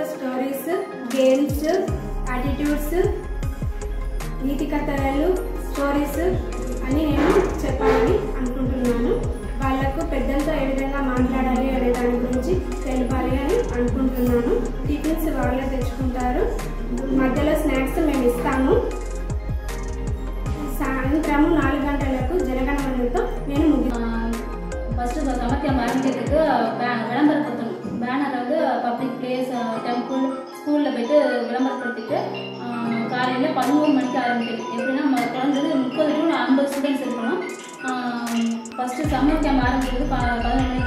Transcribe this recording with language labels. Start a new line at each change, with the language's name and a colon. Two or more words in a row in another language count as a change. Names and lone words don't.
English: stories, games, attitudes,
Telugu: నీతి కథలు, స్టోరీస్ అని నేను చెప్పాలని అనుకుంటున్నాను. వాళ్ళకు పెద్దలతో ఏ విధంగా మాట్లాడాలి అనే దాని గురించి తెలపాలి అని అనుకుంటున్నాను. టిఫిన్స్ వాళ్ళే తెచ్చుకుంటారు, మధ్యలో స్నాక్స్ మేము ఇస్తాము. సాయంత్రం 4 గంటలకు జనగణమనతో నేను
Tamil: ஃபஸ்ட்டு சமத்திய மார்க்கெட்டுக்கு விளம்பரப்படுத்தணும். பேனர் வந்து
English: public place, temple,
Tamil: ஸ்கூலில் போய்ட்டு விளம்பரப்படுத்திட்டு காலையில் 11 மணிக்கு ஆரம்பிக்கணும். எப்படின்னா குழந்தைது
English: 30 to 50 students
Tamil: இருக்கணும். ஃபஸ்ட்டு
English: summer camp
Tamil: ஆரம்பிக்கிறது 11 மணிக்கு.